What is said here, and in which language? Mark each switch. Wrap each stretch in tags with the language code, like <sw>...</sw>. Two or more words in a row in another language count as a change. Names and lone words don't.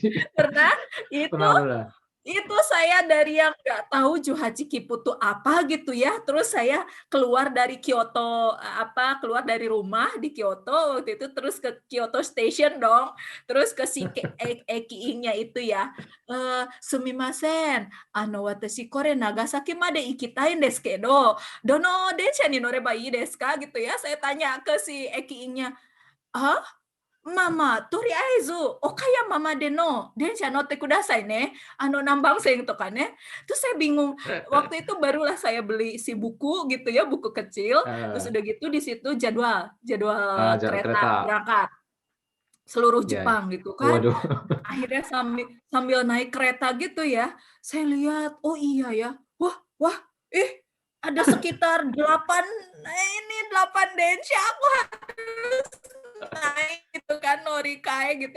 <id>Pernah? Itu Pernah pernah. itu saya dari yang nggak tahu Johachikipu tuh apa gitu ya, terus saya keluar dari Kyoto, keluar dari rumah di Kyoto waktu itu, terus ke Kyoto Station dong, terus ke si Ekiing-nya itu ya,</id> <ja>"すみません、私これ長崎まで行きたいですけど、どの電車に乗ればいいですか?"</ja> <id>Gitu ya, saya tanya ke si Ekiing-nya, "Hah? Mama,</id> <ja>とりあえず岡山までの電車乗ってくださいね、何番線とかや."</ja> <id>Terus saya bingung, waktu itu barulah saya beli si buku gitu ya, buku kecil, terus Heeh. udah gitu di situ jadwal jadwal kereta Kereta. berangkat seluruh Iya iya. Jepang gitu kan. Waduh. Akhirnya sambil sambil naik kereta gitu ya, saya lihat, oh iya ya, wah wah, ada sekitar 8 8 densha, aku harus naik gitu kan, Norikae gitu.</id>